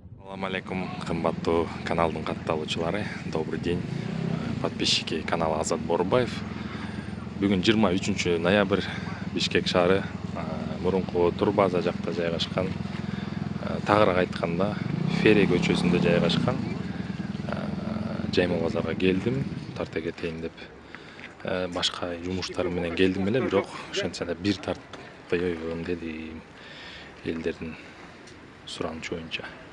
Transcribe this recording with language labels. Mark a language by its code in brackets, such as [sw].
[ky] Ассаламу алейкум, кымбаттуу каналдын катталуучулары. [ru] Добрый день, подписчики канала Азат Борбаев. [ky] Бүгүн 23 ноябрь, Бишкек шаары, мурунку турбаза жакта жайгашкан, тагыраак айтканда Фере көчөсүндө жайгашкан жайма базарга келдим, тарта кетейин деп. Башка жумуштарым менен келдим эле, бирок ошентсе да бир тартпайбын дедим, элдердин суранычы боюнча.